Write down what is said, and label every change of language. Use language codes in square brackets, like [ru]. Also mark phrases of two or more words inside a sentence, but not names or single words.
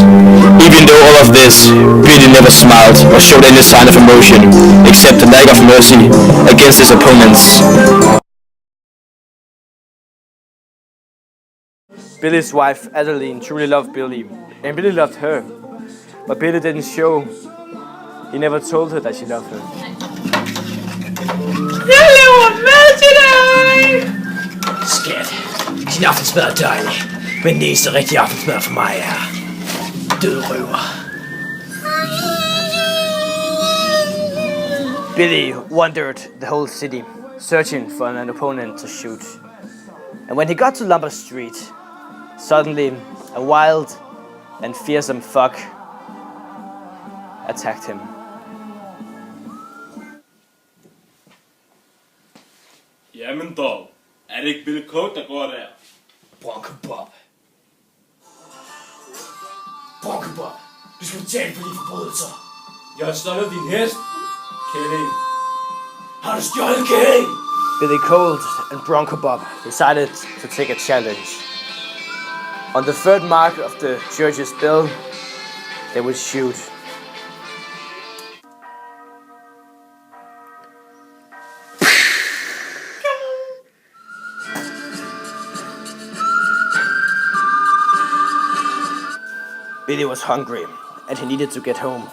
[en] Even though all of this, Billy never smiled or showed any sign of emotion, except a lack of mercy against his opponents. Billy's wife, Adeline, truly loved Billy, and Billy loved her. But Billy didn't show. He never told her that she loved her. [da] Jeg laver mad til dig! Skat, din aftensmad er dejlig, men den eneste rigtige aftensmad for mig er død røver. [en] Billy wandered the whole city, searching for an opponent to shoot. And when he got to Lombard Street, suddenly a wild and fearsome thug attacked him. [da] Jamen dog, er det ikke Billy Colt, der går der? Bronco Bob. Bronco Bob, du skal betale for dine forbrydelser. Jeg har stjålet din hest, Kelly. Har du stjålet Kelly? [en] Billy Colt and Bronco Bob decided to take a challenge. On the third mark of the church's bell, they would shoot. Billy was hungry and he needed to get home.